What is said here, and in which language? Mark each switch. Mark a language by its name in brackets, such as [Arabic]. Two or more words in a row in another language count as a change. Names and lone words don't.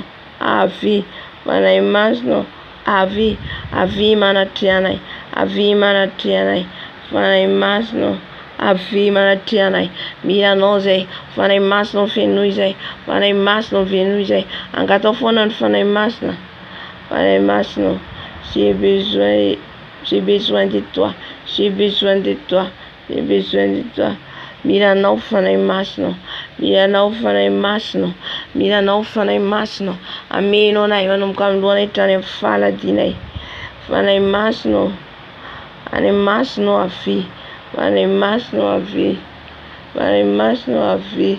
[Malagasy] Avy. Fanahy masina. Avy. Avy manatrehanay. Avy manatrehanay. Fanahy masina. Avy manatrehanay. Milanao zay. Fanahy masina fenoy zay. Fanahy masina fenoy zay. Angatao foana ny fanahy masina. Fanahy masina. [French] J'ai besoin de toi. J'ai besoin de toi. J'ai besoin de toi. [Malagasy] Milanao fanahy masina. Milanao fanahy masina. Milanao fanahy masina. Ameno anay manomboka amin'ny lohanay hatrany amin'ny faladinay. Fanahy masina. Fanahy masina avy. Fanahy masina avy. Fanahy masina avy.